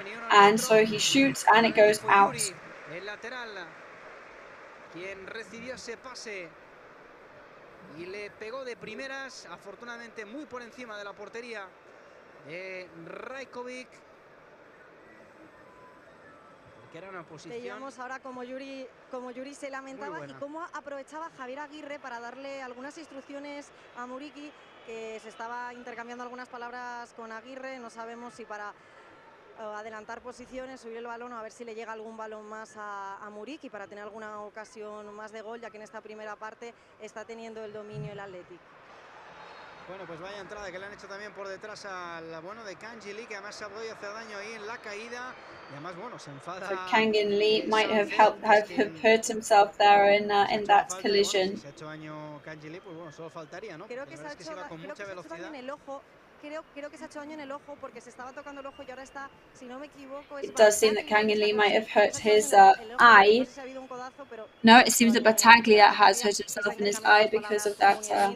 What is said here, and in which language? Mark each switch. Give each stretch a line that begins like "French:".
English: And so he shoots and it goes out.
Spanish: El lateral, quien recibió ese pase y le pegó de primeras, afortunadamente muy por encima de la portería de Rajkovic. Que era una posición. Veíamos ahora como Yuri se lamentaba y cómo aprovechaba Javier Aguirre para darle algunas instrucciones a Muriqui, que se estaba intercambiando algunas palabras con Aguirre. No sabemos si para adelantar posiciones, subir el balón, o a ver si le llega algún balón más a Muriqui para tener alguna ocasión más de gol, ya que en esta primera parte está teniendo el dominio el Athletic. Bueno, pues vaya entrada que le han hecho también por detrás al bueno de kang-in, que además se ha podido hacer daño ahí en la caída. Y además, bueno, se enfada.
English: So kang-in might have hurt himself there in that collision.
Spanish: Si se ha hecho daño kang-in, pues bueno, solo faltaría, ¿no? Creo que se ha hecho daño en el ojo. Creo que se ha hecho daño en el ojo porque se estaba tocando el ojo y ahora está, si no me equivoco,
English: It does seem that kang-in might have hurt his eye. No, it seems that Battaglia has hurt himself in his eye because of that.